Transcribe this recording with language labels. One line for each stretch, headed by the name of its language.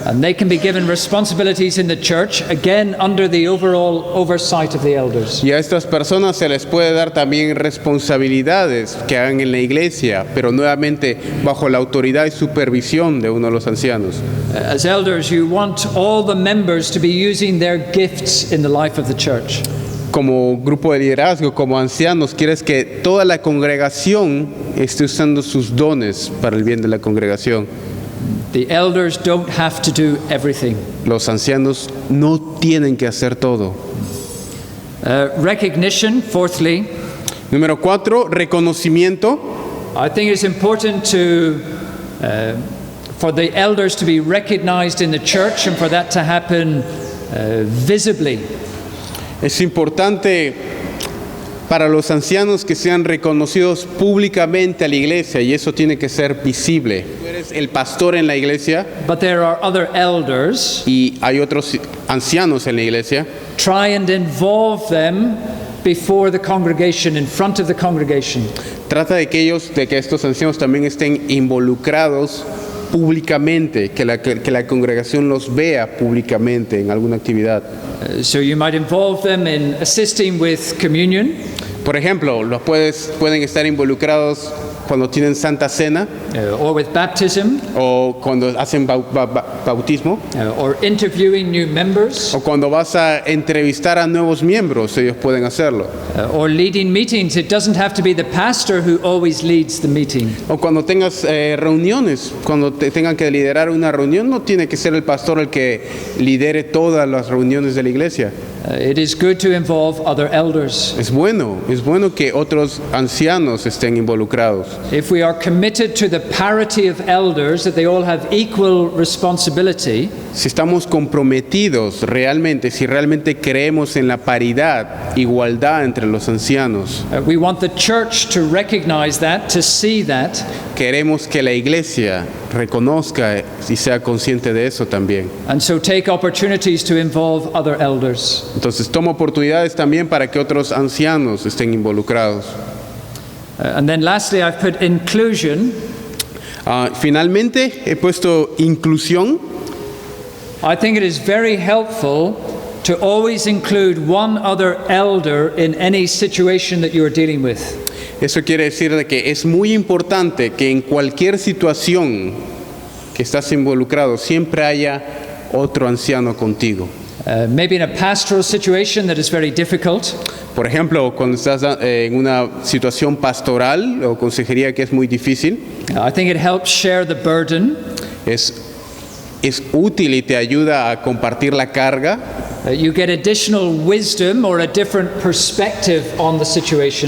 English: And they can be given responsibilities in the church, again under the overall oversight of the elders.
Spanish: Y a estas personas se les puede dar también responsabilidades que hagan en la iglesia, pero nuevamente bajo la autoridad y supervisión de uno de los ancianos.
English: As elders, you want all the members to be using their gifts in the life of the church.
Spanish: Como grupo de liderazgo, como ancianos, quieres que toda la congregación esté usando sus dones para el bien de la congregación.
English: The elders don't have to do everything.
Spanish: Los ancianos no tienen que hacer todo.
English: Recognition, fourthly,
Spanish: Número 4, reconocimiento.
English: I think it's important for the elders to be recognized in the church and for that to happen visibly.
Spanish: Es importante para los ancianos que sean reconocidos públicamente a la iglesia y eso tiene que ser visible. Tú eres el pastor en la iglesia
English: But there are other elders.
Spanish: y hay otros ancianos en la iglesia.
English: Try and involve them before the congregation, in front of the congregation.
Spanish: Trata de que estos ancianos también estén involucrados públicamente, que la congregación los vea públicamente en alguna actividad.
English: So you might involve them in assisting with communion,
Spanish: Por ejemplo, pueden estar involucrados cuando tienen Santa Cena
English: or with baptism,
Spanish: o cuando hacen bautismo
English: or interviewing new members,
Spanish: o cuando vas a entrevistar a nuevos miembros, ellos pueden hacerlo.
English: or leading meetings. It doesn't have to be the pastor who always leads the meeting.
Spanish: O cuando tengas reuniones, cuando tengan que liderar una reunión, no tiene que ser el pastor el que lidere todas las reuniones de la iglesia.
English: It is good to involve other elders.
Spanish: Es bueno que otros ancianos estén involucrados.
English: If we are committed to the parity of elders, that they all have equal responsibility,
Spanish: Si estamos comprometidos realmente, si realmente creemos en la paridad, igualdad entre los ancianos,
English: we want the church to recognize that, to see that,
Spanish: queremos que la iglesia reconozca y sea consciente de eso también.
English: and so take opportunities to involve other elders.
Spanish: Entonces toma oportunidades también para que otros ancianos estén involucrados.
English: And then lastly, I've put inclusion.
Spanish: Finalmente he puesto inclusión.
English: I think it is very helpful to always include one other elder in any situation that you are dealing with.
Spanish: Eso quiere decir de que es muy importante que en cualquier situación que estás involucrado siempre haya otro anciano contigo.
English: Maybe in a pastoral situation that is very difficult,
Spanish: Por ejemplo, cuando estás en una situación pastoral o consejería que es muy difícil,
English: I think it helps share the burden.
Spanish: es útil y te ayuda a compartir la carga.
English: You get additional wisdom or a different perspective on the situation.